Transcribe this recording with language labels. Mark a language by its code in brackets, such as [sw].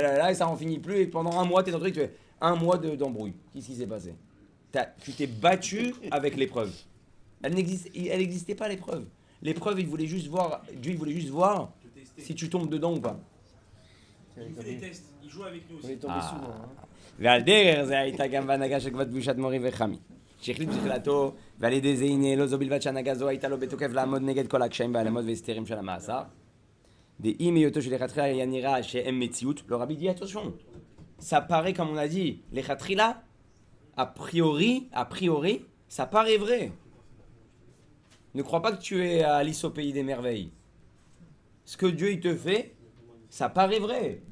[fr] et ça en finit plus et pendant un mois t'es dans le truc, tu fais un mois d'embrouille. Qu'est-ce qui s'est passé? Tu t'es battu avec l'épreuve. Elle n'existait pas l'épreuve. L'épreuve, Dieu il voulait juste voir si tu tombes dedans ou pas. Il fait des tests, il joue avec nous On est aussi. tombé souvent. [he] ועל דרך זה הייתה גם בהנהגה של כבוד קדושת מורי וחמי. שהחליט בתחילתו, ועל ידי זה הנה לא זו בלבד שהנהגה זו הייתה לו בתוקף לעמוד נגד כל הקשיים והעלמות והסתרים של המאסר. דאם היותו שלכתחילה היה נראה שהם מציאות, [fr] le rabbi dit attention, ça paraît comme on a dit, לכתחילה, a priori, ça paraît vrai. Ne crois pas que tu es à Alice au pays des merveilles. Ce que Dieu il te fait, ça paraît vrai.